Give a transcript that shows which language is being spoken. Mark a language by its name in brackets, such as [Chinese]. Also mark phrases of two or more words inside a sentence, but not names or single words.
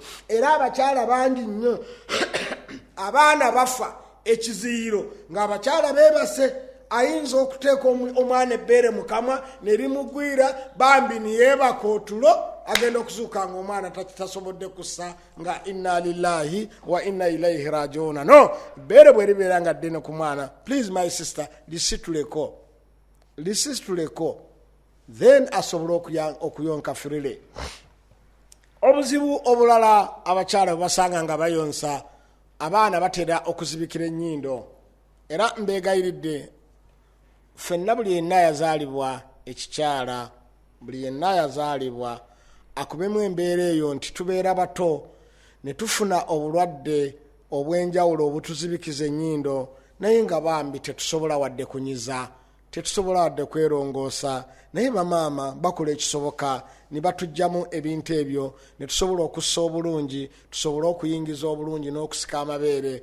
[Ganda] Era abakyala bangi nnyo abaana bafa ekiziyiro ng'abakyala beebase. Ayinza okuteeka omwana ebbeere mu kamwa ne limugwira, bambi niyeebaka otulo, agenda okuzuuka nga omwana tasobodde kussa, nga [Arabic] inna lillahi wa inna ilaihi rajiuna. [Ganda] No, ebbeere bwe libeera nga ddene ku mwana, [English] please my sister, [Ganda] lisituleko, then asobole okuyonka freely. Obuzibu obulala abakyala bwe basanga nga bayonsa, abaana batera okuzibikira ennyindo. Era mbeegayiridde, ffenna buli yenna yazaalibwa ekikyala, buli yenna yazaalibwa akubemu embeera eyo nti tubeera bato ne tufuna obulwadde obw'enjawulo obutuzibikiza ennyindo, naye nga bambi tetusobola wadde kunyiza, tetusobola wadde kwerongoosa, naye bamaama bakola ekisoboka ne batuggyamu ebintu ebyo ne tusobola okussa obulungi, tusobole okuyingiza obulungi n'okusika amabeere.